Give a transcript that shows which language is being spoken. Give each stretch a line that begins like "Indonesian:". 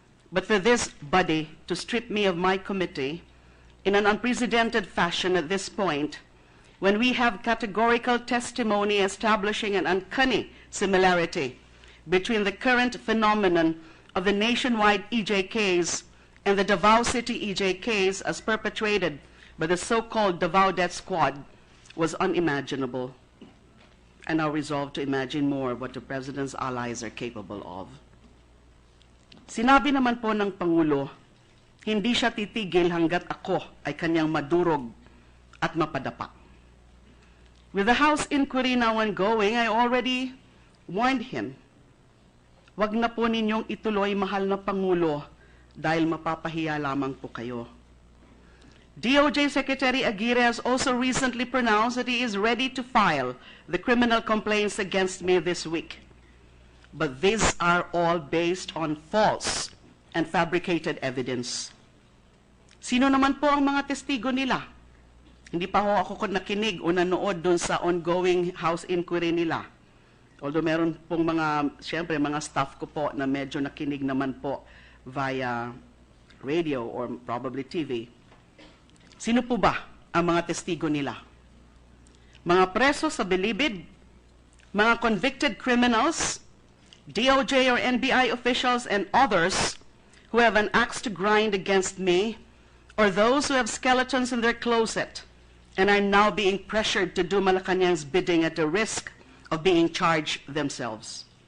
English: But for this body to strip me of my committee in an unprecedented fashion at this point, when we have categorical testimony establishing an uncanny similarity between the current phenomenon of the nationwide EJKs and the Davao City EJKs as perpetrated by the so-called Davao Death Squad, was unimaginable. I now resolve to imagine more what the President's allies are capable of.
Filipino: Sinabi naman po ng Pangulo, hindi siya titigil hanggat ako ay kanyang madurog at mapadapa.
English: With the House inquiry now ongoing, I already warned him,
Filipino: wag na po ninyong ituloy, mahal na Pangulo, dahil mapapahiya lamang po kayo.
English: DOJ Secretary Aguirre has also recently pronounced that he is ready to file the criminal complaints against me this week. But these are all based on false and fabricated evidence.
Filipino: Sino naman po ang mga testigo nila? Hindi pa ho ako nakinig o nanood dun sa ongoing House inquiry nila. Although meron pong siyempre mga staff ko po na medyo nakinig naman po
English: via radio or probably TV.
Filipino: Sino po ba ang mga testigo nila? Mga preso sa bilibid,
English: mga convicted criminals, DOJ or NBI officials and others who have an axe to grind against me, or those who have skeletons in their closet and are now being pressured to do Malacanang's bidding at the risk of being charged themselves.